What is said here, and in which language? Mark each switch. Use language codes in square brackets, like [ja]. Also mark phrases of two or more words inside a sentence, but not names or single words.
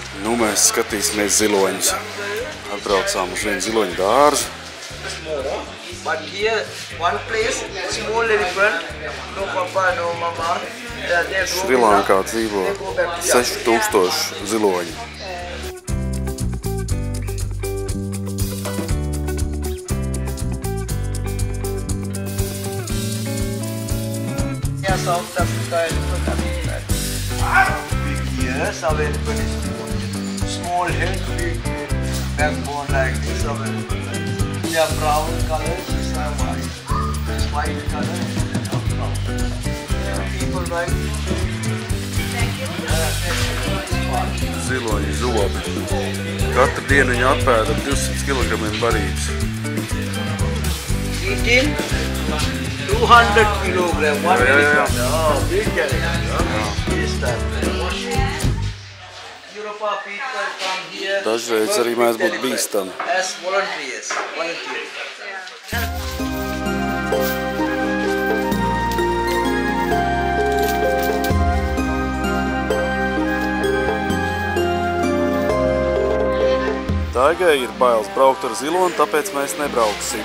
[lv] Nu, mēs skatīsimies ziloņus. Atbraucām uz vienu ziloņu dārzu. [en] Small, but here one place, small elephant, no papa, no mama. Šrilankā dzīvo 6000 ziloņi. South Africa elephant. Here, some elephant is small. Small head, big backbone like this of elephant. They are brown color, this are white. This white color, this are brown. People like [lv] Ziloņi zobi. Katru dienu viņi atpēda 200 kg barības. [en] eating 200 kilogram, one elephant. Oh, big elephant. This time. Europa people come here. [lv] Dažreiz arī mēs būtu bīstami. [en] As volunteers. [lv] Daigai ir bailes braukt ar ziloni, tāpēc mēs nebrauksim.